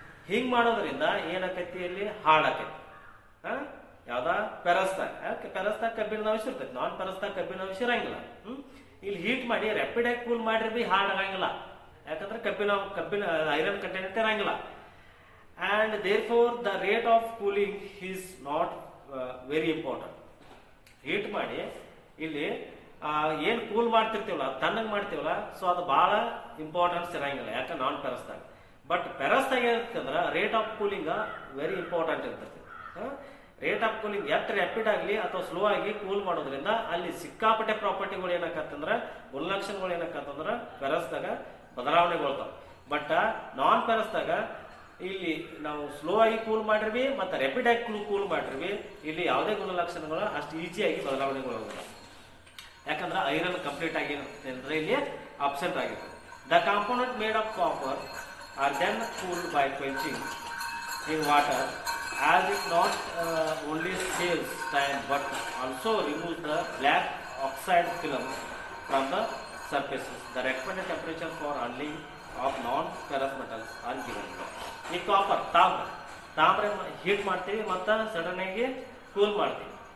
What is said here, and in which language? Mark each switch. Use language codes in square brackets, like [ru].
[kn] ಹಿಂಗ್ ಮಾಡೋದ್ರಿಂದ ಏನಾಕೈತಿ ಅಲ್ಲಿ ಹಾರ್ಡ್ ಆಕೈತಿ. ಯಾವ್ದ ಪೆರಸ್ದಾಗ ಕಬ್ಬಿಣದ ಅಂಶ ಇರ್ತೈತಿ, ನಾನ್ ಪೆರಸ್ದಾಗ ಕಬ್ಬಿಣದ ಅಂಶ ಇರಂಗಿಲ್ಲ. ಇಲ್ಲಿ ಹೀಟ್ ಮಾಡಿ ರ್ಯಾಪಿಡ್ ಆಗಿ ಕೂಲ್ ಮಾಡ್ರಿ ಬಿ ಹಾರ್ಡ್ ಆಗಂಗಿಲ್ಲ. ಯಾಕಂದ್ರೆ ಕಬ್ಬಿಣ ಐರನ್ ಕಂಟೆಂಟ್ ಇರಂಗಿಲ್ಲ. [en] and therefore the rate of cooling is not very important. [kn] Heat ಮಾಡಿ ಇಲ್ಲಿ ಏನ್ ಕೂಲ್ ಮಾಡ್ತಿರ್ತೀವಲ್ಲ ತಣ್ಣಗೆ ಮಾಡ್ತೀವಲ್ಲ, ಸೊ ಅದು ಬಹಳ ಇಂಪಾರ್ಟೆನ್ಸ್ ಇರಂಗಿಲ್ಲ, ಯಾಕೆ ನಾನ್ ಪೆರಸ್ದಾಗ. But ಪೆರಸ್ದಾಗ ಏನಿರ್ತಂದ್ರ [en] rate of cooling very important [kn] ಇರ್ತೈತಿ. [en] rate of cooling [kn] ಎಷ್ಟು ರ್ಯಾಪಿಡ್ ಆಗಲಿ ಅಥವಾ ಸ್ಲೋ ಆಗಿ ಕೂಲ್ ಮಾಡೋದ್ರಿಂದ ಅಲ್ಲಿ ಸಿಕ್ಕಾಪಟ್ಟೆ ಪ್ರಾಪರ್ಟಿಗಳು ಏನಕ್ಕಂತಂದ್ರ ಗುಣಲಕ್ಷಣಗಳು ಏನಕ್ಕಂತಂದ್ರ ಪೆರಸ್ದಾಗ ಬದಲಾವಣೆಗೊಳ್ತಾವ. ಬಟ್ ನಾನ್ ಪೆರಸ್ದಾಗ ಇಲ್ಲಿ ನಾವು ಸ್ಲೋ ಆಗಿ ಕೂಲ್ ಮಾಡಿರ್ವಿ ಮತ್ತೆ ರ್ಯಾಪಿಡ್ ಆಗಿ ಕೂಲ್ ಮಾಡಿರ್ವಿ, ಇಲ್ಲಿ ಯಾವುದೇ ಗುಣಲಕ್ಷಣಗಳು ಅಷ್ಟು ಈಸಿಯಾಗಿ ಬದಲಾವಣೆಗೊಳ್ಳೋದಿಲ್ಲ. ಯಾಕಂದ್ರೆ ಐರನ್ ಕಂಪ್ಲೀಟ್ ಆಗಿರುತ್ತೆ ಅಂದ್ರೆ ಇಲ್ಲಿ ಅಬ್ಸೆಂಟ್ ಆಗಿರುತ್ತೆ. [en] The component made of copper are then cooled by quenching in water, as it not only saves time but also removes the black oxide film from the surfaces. The recommended temperature for handling of non-ferrous metals are given. [kn] ಈ copper ತಾಮ್ರ heat ಮಾಡ್ತೀವಿ ಮತ್ತು sudden ಆಗಿ cool ಮಾಡ್ತೀವಿ.